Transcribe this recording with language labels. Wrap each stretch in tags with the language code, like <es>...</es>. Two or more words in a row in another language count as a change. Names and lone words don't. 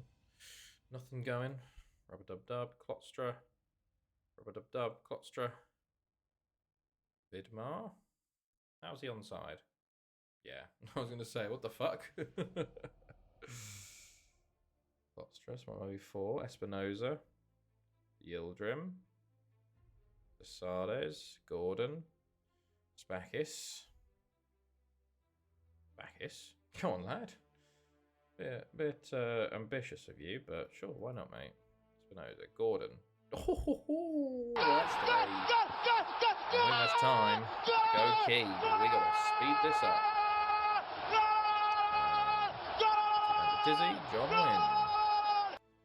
<en>Nothing going. Rubber-Dub-Dub. Klostra. Rubber-Dub-Dub. Klostra. Vidmar. How's he onside? Yeah, I was going to say, what the fuck? Klostra, maybe 4. Espinoza. Yildirim. Sasades. Gordon. Spakis. Spakis? Come on, lad. Bit ambitious of you, but sure, why not, mate? Espinoza. Gordon. Oh, that's delayed. I think that's time. Go Key. We got to speed this up. Tizzy, John wins.</en>